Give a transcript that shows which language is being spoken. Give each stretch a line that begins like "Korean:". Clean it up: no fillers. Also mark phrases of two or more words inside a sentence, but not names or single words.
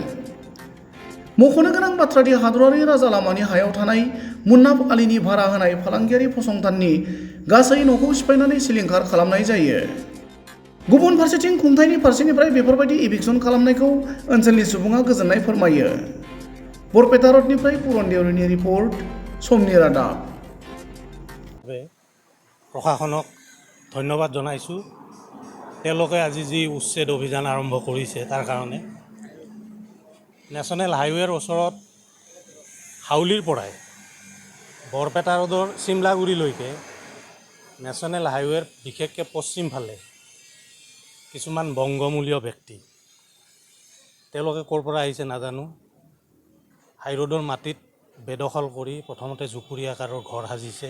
Bodo: मख'नो गोनां बाथ्रादि हादरारि राजा लामानि हायाव थानाय मुन्नाफ आलीनि भारा होनाय फालांगियारि फसंथाननि गासै न'खौ सिफायनानै सिलिंखार खालामनाय जायो। गुबुन फारसेथिं खुंथायनि फारसेनिफ्राय बेफोरबायदि इभिक्सन खालामनायखौ ओनसोलनि सुबुङा गोजोननाय फोरमायो। बरपेटा रडनिफ्राय पुरन देउरिनि रिपर्ट, समनि रादाब।
Assamese: প্ৰশাসনক ধন্যবাদ জনাইছোঁ। তেওঁলোকে আজি যি উচ্ছেদ অভিযান আৰম্ভ কৰিছে তাৰ কাৰণে।
English: national highway
Assamese: ওচৰত হাউলিৰ পৰাই বৰপেটা ৰোডৰ চিমলাগুৰিলৈকে
English: national highway
Assamese: বিশেষকৈ পশ্চিম ফালে কিছুমান বংগমূলীয় ব্যক্তি, তেওঁলোকে ক'ৰ পৰা আহিছে নাজানো, হাইৰোডৰ মাটিত বেদখল কৰি প্ৰথমতে জুপুৰি আকাৰৰ ঘৰ সাজিছে।